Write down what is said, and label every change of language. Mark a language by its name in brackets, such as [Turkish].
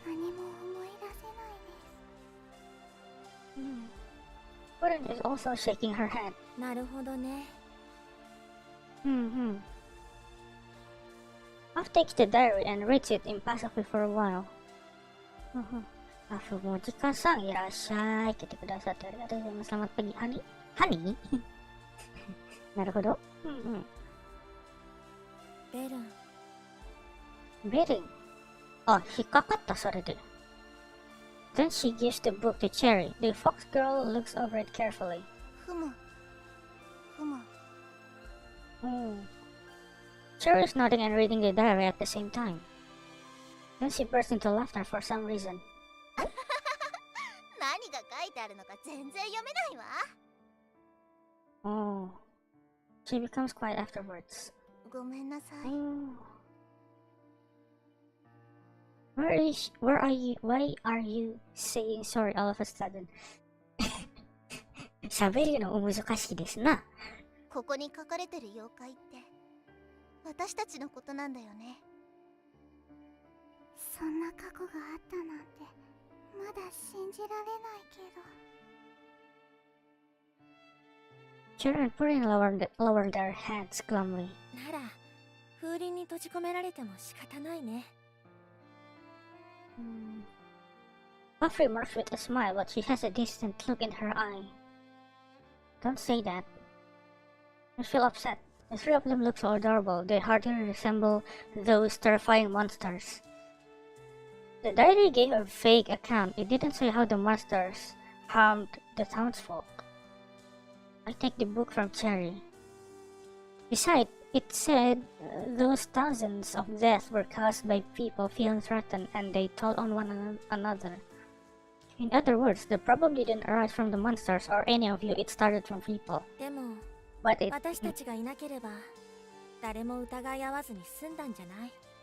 [Japanese] 何も思い出せないです。 [English] Purin is also shaking her head. [Japanese] なるほどね。 [English] Puff takes the diary and reads it impassively for a while. [Japanese] Fumojikaさんいらっしゃい。来てくださってありがとうございます。 [Malay] Selamat pagi. [Japanese] ハニーなるほど。ベルン。ベルン。あ、引っかかった、それで。 [English] Then she gives the book to Cherry. The fox girl looks over it carefully. [Japanese] ふむ。 [English] Cherry is nodding and reading the diary at the same time. Then she bursts into laughter for some reason. [Japanese] 何が書いてあるのか全然読めないわ。 [English] Oh. She becomes quiet afterwards. [Japanese] ごめんなさい。 [English] Why are you saying sorry all of a sudden? [Japanese] 喋るの難しいですな。ここに書かれてる妖怪って私たちのことなんだよね。そんな過去があったなんてまだ信じられないけど。 [English] Cherry and Purin lowered their heads glumly. [Japanese] なら風鈴に閉じ込められても仕方ないね。 [English] Puff remarks with a smile, but she has a distant look in her eye. Don't say that. I feel upset. The 3 of them look so adorable. They hardly resemble those terrifying monsters. The diary gave a vague account. It didn't say how the monsters harmed the townsfolk. I take the book from Cherry. Besides, it said those thousands of deaths were caused by people feeling threatened and they told on one another. In other words, the problem didn't arise from the monsters or any of you, it started from people. [Japanese] でも [English] But it... [Japanese] 私たちがいなければ誰も疑い合わずに済んだんじゃない？